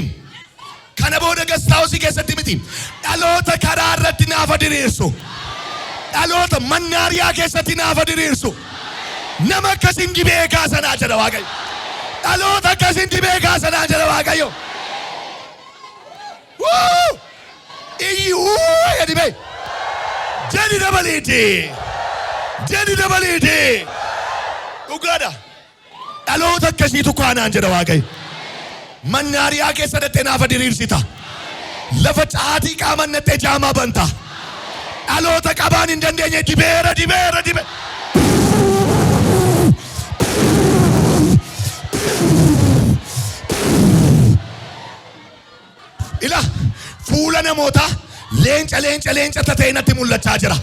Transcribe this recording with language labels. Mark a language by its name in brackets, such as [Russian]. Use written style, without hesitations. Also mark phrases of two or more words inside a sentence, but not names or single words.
[Oromo] Kana booda gastaawusii keessatti miti. Dhaloota karaa irratti naafa diriirsu. Dhaloota mannaariyaa keessatti naafa diriirsu. Nama akkasiin dibee kaasanaa jedha Waaqayyo. Dhaloota akkasiin dibee kaasanaa jedha Waaqayyo. Iyyi dibee. Jadi dabaliiti. Jadi dabaliiti. Dhugaadha. Dhaloota akkasiitu kaanaan jedha Waaqayyo. Mannaariyaa keessa dhattee naafa diriirsita. Lafa caatii qaaman dhattee jaamaa banta. Dhaloota qabaan hin dandeenye dibeera. Ila fuula namootaa leenca tatee natti mul'achaa jira.